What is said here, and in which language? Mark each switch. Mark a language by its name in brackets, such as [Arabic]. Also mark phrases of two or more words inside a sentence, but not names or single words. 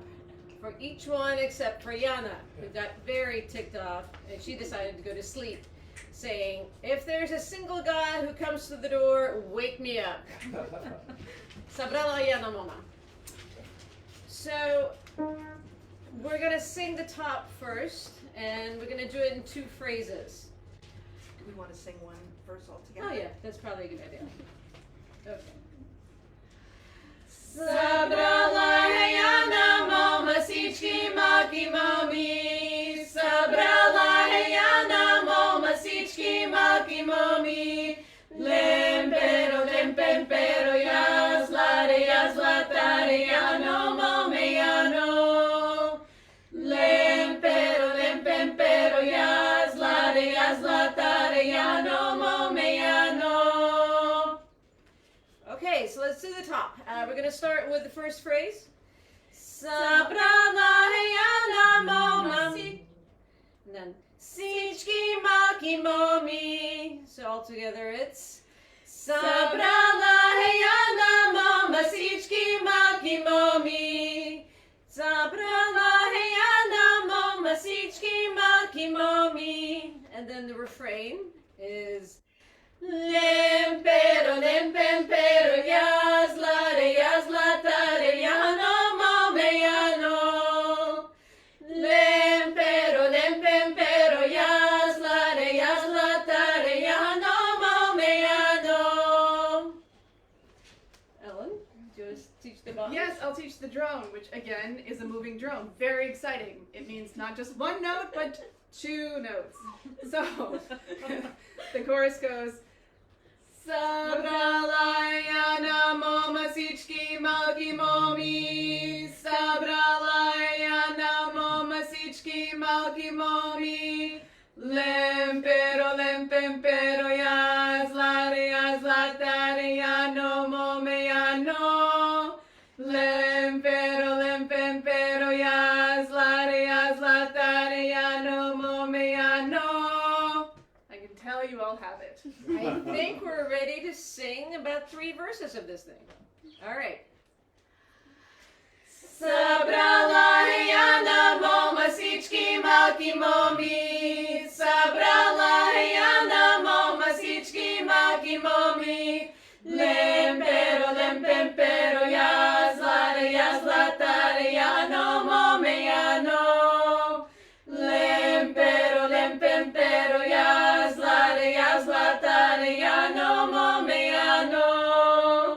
[English] For each one except for Yana, who got very ticked off, and she decided to go to sleep, saying, "If there's a single guy who comes to the door, wake me up." Sabrala Yana Moma. So, we're going to sing the top first, and we're going to do it in 2 phrases. Do we want to sing one verse altogether? Oh yeah, that's probably a good idea. Okay. Sabrala Yana Moma Sichki Maki Momi. Sabrala Yana Moma Sichki Maki Momi. Lempero lempempero yazlare yazlatare yano mome yano. Lempero lempempero yazlare yazlatare yano mome yano. Okay, so let's do the top. We're going to start with the first phrase. Sabrala yana moma. And then Sichki maki momi. So all together it's Sabrala yana moma sichki maki momi. Sabrala yana moma sichki maki momi. And then the refrain is Lempero lempempero yazlare yazlatare yano mome yano. Lempero lempempero yazlare yazlatare yano mome yano. Ellen, do you want to teach the box? Yes, I'll teach the drone, which again is a moving drone. Very exciting. It means not just one note, but 2 notes. So the chorus goes. Sabrala yana moma sichki maki momi. Sabrala yana moma sichki maki momi. Lempero lempempero yazlare yazlatare yano mome yano. Lempero lempempero yazlare yazlatare yano mome yano. I can tell you all have it. I think we're ready to sing about 3 verses of this thing. All right. Sabrala yana moma sichki maki momi. Sabrala yana moma sichki maki momi. Lempero lempempero yazlare yazlatare yano mome yano. Lempero lempempero yazlare yazlatare yano mome yano.